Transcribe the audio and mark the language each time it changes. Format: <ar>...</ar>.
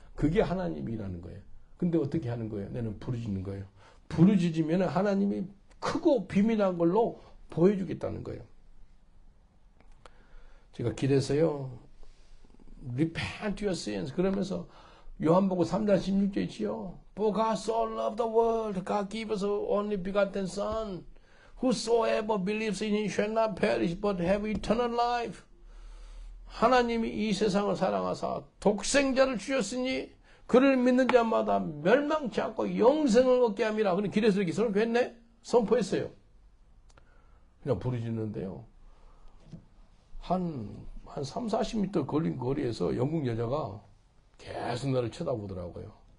<ko>그게 하나님이라는 거예요. 근데 어떻게 하는 거예요? 너는 부르짖는 거예요. 부르짖으면 하나님이 크고 비밀한 걸로 보여주겠다는 거예요. 제가 길에서요,</ko> <en>repent your sins</en> <ko>그러면서 요한복음 3장 16절 있지요.</ko> <en>For God so loved the world, God gave us only begotten Son, whosoever believes in him shall not perish but have eternal life.</en> <ko>하나님이 이 세상을 사랑하사 독생자를 주셨으니 그를 믿는 자마다 멸망치 않고 영생을 얻게 함이라. 그럼 길에서 이렇게 선포했네? 선포했어요. 그냥 부르짖는데요. 한 3, 40m 걸린 거리에서 영국 여자가 계속 나를 쳐다보더라고요.</ko>